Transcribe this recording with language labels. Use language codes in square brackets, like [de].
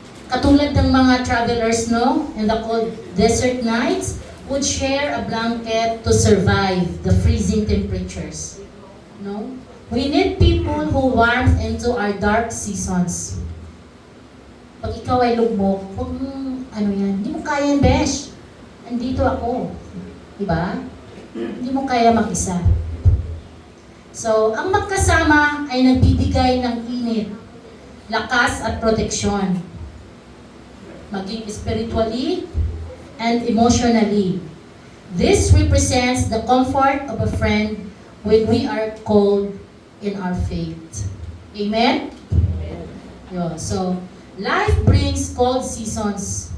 [tl] Katulad ng mga travelers, no? [en] In the cold desert nights, would share a blanket to survive the freezing temperatures. No? We need people who warm into our dark seasons. [tl] Pag ikaw ay lugmok, huwag mong, hindi mo kaya yan, besh. Andito ako. Diba? Hindi mo kaya mag-isa. So, ang magkasama ay nagbibigay ng init, lakas at proteksyon. [en] Maging spiritually and emotionally. This represents the comfort of a friend when we are cold in our faith. Amen? Yo, so, life brings cold seasons.